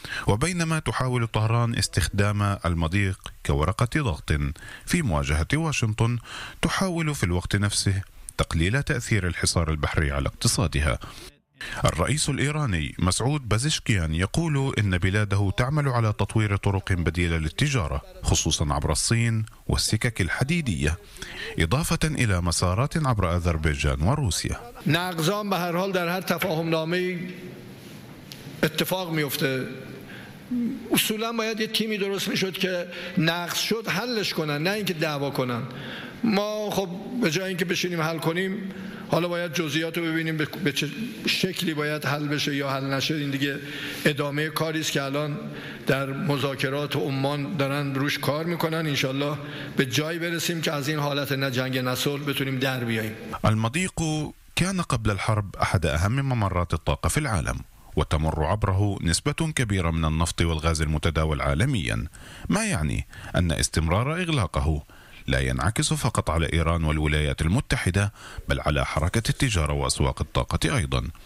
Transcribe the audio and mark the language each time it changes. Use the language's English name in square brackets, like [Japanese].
[Arabic] وبينما تحاول طهران استخدام المضيق كورقة ضغط في مواجهة واشنطن، تحاول في الوقت نفسه تقليل تأثير الحصار البحري على اقتصادها. الرئيس الإيراني مسعود بازشكيان يقول إن بلاده تعمل على تطوير طرق بديلة للتجارة، خصوصا عبر الصين والسكك الحديدية، إضافة إلى مسارات عبر أذربيجان وروسيا. [Persian] نقضان بهر حال در هر تفاهم نامه اتفاق ميفته، اصولا باید یه تیمی درست میشد که نقض شد حلش کنن، نه اینکه دعوا کنن. ما خب به جای اینکه بشینیم حل کنیم، حالا باید جزئیات رو ببینیم به چه شکلی باید حل بشه یا حل نشه. این دیگه ادامه کاری است که الان در مذاکرات عمان دارن روش کار میکنن. انشالله به جایی برسیم که از این حالت نه جنگ نه صلح بتونیم در بیاییم. [Arabic] المضيق كان قبل الحرب احد اهم ممرات الطاقه في العالم، وتمر عبره نسبة كبيرة من النفط والغاز المتداول عالميا، ما يعني أن استمرار إغلاقه لا ينعكس فقط على إيران والولايات المتحدة، بل على حركة التجارة وأسواق الطاقة أيضا.